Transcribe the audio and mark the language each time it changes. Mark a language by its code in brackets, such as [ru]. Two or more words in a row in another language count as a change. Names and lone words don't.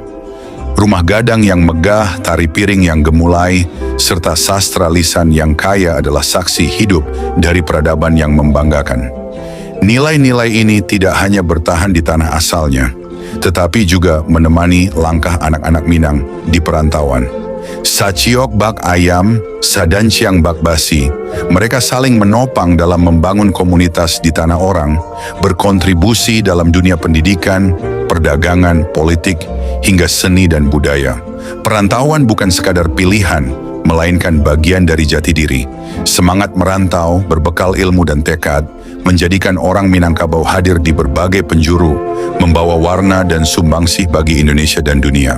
[id] Rumah gadang yang megah, tari piring yang gemulai, serta sastra lisan yang kaya adalah saksi hidup dari peradaban yang membanggakan. Nilai-nilai ini tidak hanya bertahan di tanah asalnya, tetapi juga menemani langkah anak-anak Minang di perantauan. [min] Saciok bak ayam, sadanciang bak basi, [id] mereka saling menopang dalam membangun komunitas di tanah orang, berkontribusi dalam dunia pendidikan, perdagangan, politik, hingga seni dan budaya. Perantauan bukan sekadar pilihan, melainkan bagian dari jati diri. Semangat merantau, berbekal ilmu dan tekad, menjadikan orang Minangkabau hadir di berbagai penjuru, membawa warna dan sumbangsih bagi Indonesia dan dunia.